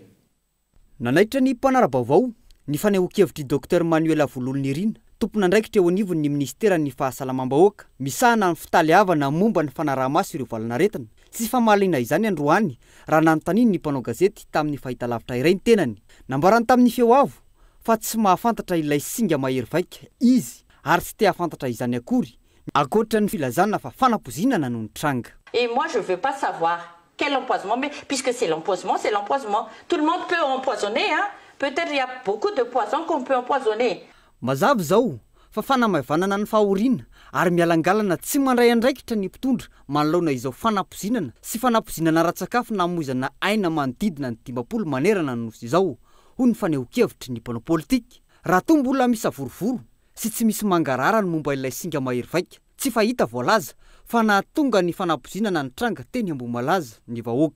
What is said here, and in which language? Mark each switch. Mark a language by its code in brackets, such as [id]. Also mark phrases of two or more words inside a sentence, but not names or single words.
[mg] Nanaitra ny mpanara-baovao ny fanehoan-kevitry Dr Manuel Avololonirina, tompona andraikitra eo anivon'ny ministeran'ny fahasalamam-bahoaka, misahana ny fitaliavana momba ny fanaraha-maso ireo valanaretina. Tsy famaliana izany androany raha nanontaniany ny mpanao gazety tamin'ny fahitalavitra iray ny tenany. Nambarany tamin'ny feo avo fa tsy mahafantatra ilay singa mahery vaika izy ary tsy te hafantatra izany akory ankoatra ny filazana fa fanampozinana no ny tranga. [fr] Et moi je veux pas savoir quel empoisonnement, mais puisque c'est l'empoisonnement, c'est l'empoisonnement. Tout le monde peut empoisonner, hein. Peut-être il y a beaucoup de poisons qu'on peut empoisonner. [mg] Mazava zao fa fanamavanana ny fahoriana ary mialangalana tsy mandray andraikitra ny mpitondra manoloana izao fanampozinana sy fanampozinana ara-tsakafo namoizana aina manodidina ny 10 manerana ny nosy izao ho ny fanehoan-kevitry ny mpanao politika. Raha toa mbola misy avorovoro sy tsy misy mangarara ny momba ilay singa mahery vaika, tsy fahita voalaza fa nahatonga ny fanampozinana ny tranga teny Ambohimalaza ny vahoaka.